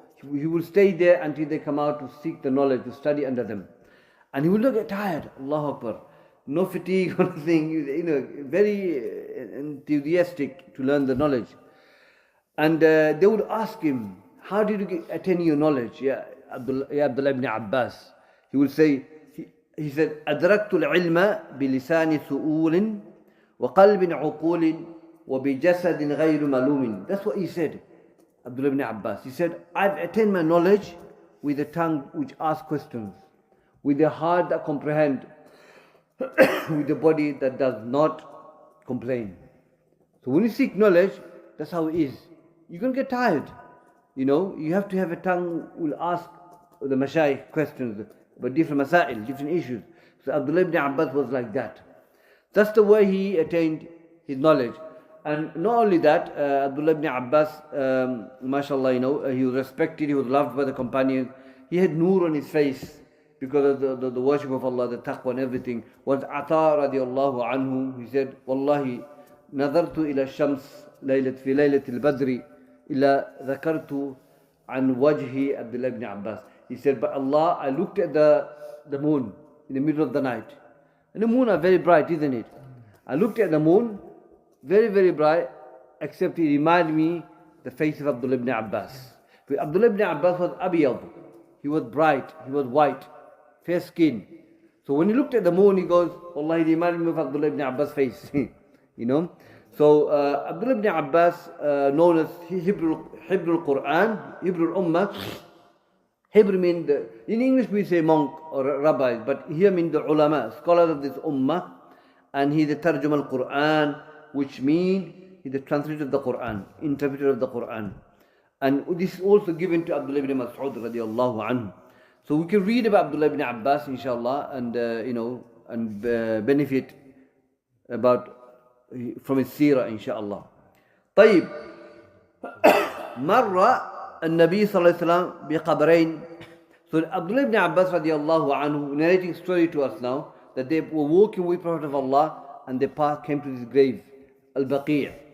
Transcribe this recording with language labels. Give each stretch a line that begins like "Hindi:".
English: He will stay there until they come out to seek the knowledge, to study under them. And he will not get tired, Allahu Akbar. No fatigue or anything, very enthusiastic to learn the knowledge. And they would ask him, how did you attain your knowledge? Ya Abdullah ibn Abbas. He will say, he said,
Arabic: أدركت العلم بلسان سؤول وقلب عقول وبجسد غير ملوم.
English: That's what he said, Abdullah ibn Abbas. He said, I've attained my knowledge with a tongue which asks questions, with a heart that comprehends, with a body that does not complain. So when you seek knowledge, that's how it is. You're going to get tired. You have to have a tongue will ask the mashayikh questions, but different masail, different issues. So Abdullah ibn Abbas was like that. That's the way he attained his knowledge. And not only that, Abdullah ibn Abbas, mashallah, he was respected, he was loved by the companions. He had nur on his face because of the worship of Allah, the taqwa and everything. Was Ata radiallahu anhu, he said, Wallahi,
Arabic: نظرت إلى الشمس في ليلة البدر إلا ذكرت عن وجه عبد الله ibn Abbas.
English: He said, by Allah, I looked at the moon in the middle of the night. And the moon are very bright, isn't it? I looked at the moon, very, very bright, except he reminded me the face of Abdullah ibn Abbas. But Abdullah ibn Abbas was abiyad. He was bright, he was white, fair skin. So when he looked at the moon, he goes, Allah, he reminded me of Abdullah ibn Abbas' face. So Abdullah ibn Abbas, known as Hebrew Quran, Hebrew Ummah. Hebrew means, in English we say monk or rabbi, but here means the ulama, scholars of this ummah. And he's the tarjum al-Quran, which means he's the translator of the Quran, interpreter of the Quran. And this is also given to Abdullah ibn Mas'ud radiallahu anhu. So we can read about Abdullah ibn Abbas, inshallah, and and benefit from his seerah, inshallah.
Arabic: طيب. مرة النبي صلى الله عليه وسلم بقبرين.
English: So Abdullah ibn Abbas radiallahu anhu narrating story to us now, that they were walking with Prophet of Allah and the path came to this grave, Al-Baqi'.